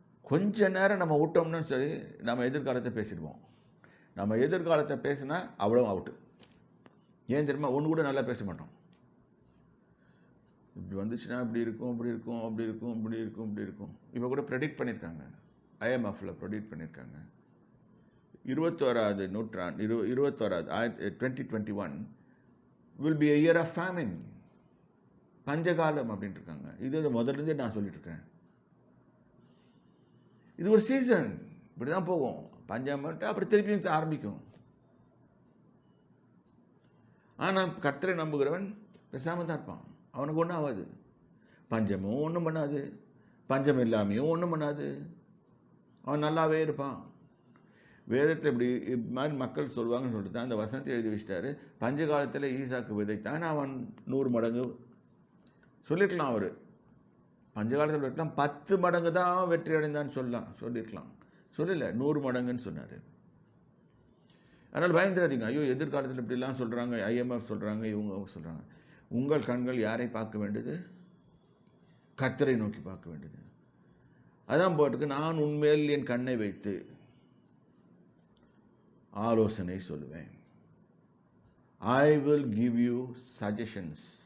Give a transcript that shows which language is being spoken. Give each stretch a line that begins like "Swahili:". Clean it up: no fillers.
Tamil: கொஞ்ச நேரம் நம்ம விட்டோம்னு சரி, நம்ம எதிர்காலத்தை பேசிடுவோம். நம்ம எதிர்காலத்தை பேசினா அவ்வளோ அவுட்டு. ஏன் தெரியுமா, ஒன்று கூட நல்லா பேச மாட்டோம். இப்படி வந்துச்சுன்னா இப்படி இருக்கும், இப்படி இருக்கும், அப்படி இருக்கும், இப்படி இருக்கும், இப்படி இருக்கும். இப்போ கூட ப்ரெடிக்ட் பண்ணியிருக்காங்க, IMFல ப்ரெடிக்ட் பண்ணியிருக்காங்க. 21வது நூற்றாண்டு
English: 2021 will be a year of famine.
Tamil: பஞ்சகாலம் அப்படின்ட்டு இருக்காங்க. இது முதல்லேருந்தே நான் சொல்லிட்டு இருக்கேன். இது ஒரு சீசன். இப்படி தான் போகும். பஞ்சம் வந்துட்டு அப்புறம் திருப்பியும் ஆரம்பிக்கும். ஆனால் கர்த்தரை நம்புகிறவன் பேசாமல் தான் இருப்பான். அவனுக்கு ஒன்றும் ஆகாது. பஞ்சமும் ஒன்றும் பண்ணாது, பஞ்சம் இல்லாமையும் ஒன்றும் பண்ணாது. அவன் நல்லாவே இருப்பான். வேதத்தில் இப்படி மாதிரி மக்கள் சொல்லுவாங்கன்னு சொல்லிட்டு தான் அந்த வசனத்தை எழுதி வச்சிட்டாரு. பஞ்ச காலத்தில் ஈசாக்கு விதைத்தான், அவன் 100 மடங்கு சொல்லிருக்கலாம். அவர் பஞ்சகாலத்தில் விட்டான் 10 மடங்கு தான் வெற்றி அடைந்தான்னு சொல்லியிருக்கலாம். சொல்லலை, 100 மடங்குன்னு சொன்னார். அதனால் பயந்துடாதீங்க. ஐயோ எதிர்காலத்தில் இப்படிலாம் சொல்கிறாங்க, IMF சொல்கிறாங்க, இவங்க சொல்கிறாங்க. உங்கள் கண்கள் யாரை பார்க்க வேண்டியது? கர்த்தரை நோக்கி பார்க்க வேண்டியது. அதான் போட்டுக்கு, நான் உன்மேல் என் கண்ணை வைத்து ஆலோசனை சொல்லுவேன்.
English: I will give you suggestions.